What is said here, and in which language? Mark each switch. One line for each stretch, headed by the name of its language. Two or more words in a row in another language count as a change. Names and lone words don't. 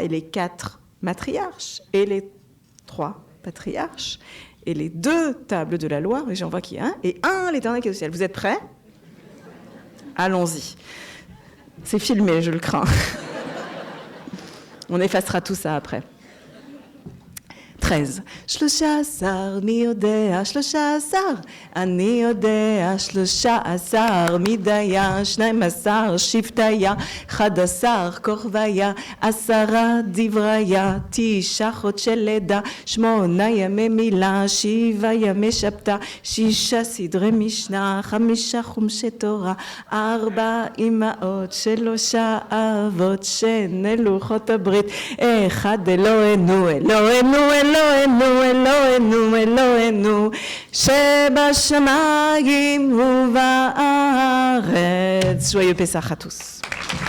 French: Et les 4 matriarches. Et les 3 patriarches. Et les 2 tables de la loi. Et j'en vois qu'il y a un. Et 1, l'Éternel qui est au ciel. Vous êtes prêts ? Allons-y. C'est filmé, je le crains. On effacera tout ça après. 13.
Hebrew: 13 מי יודע, 13 אני יודע, 13 מדיה, 12 שבטיה, 11 כוכביה, 10 דבריה, 9 חודשי לידה, 8 ימי מילה, 7 ימי שבתא, 6 סדרי משנה, 5 חומשי תורה, 4 אמהות, 3 אבות, 2 לוחות הברית, 1 אלוהינו, אלוהינו, אלוהינו, אלוהינו, אלוהינו, אבינו שבשמיים ובארץ.
French: Joyeux Pessach à tous.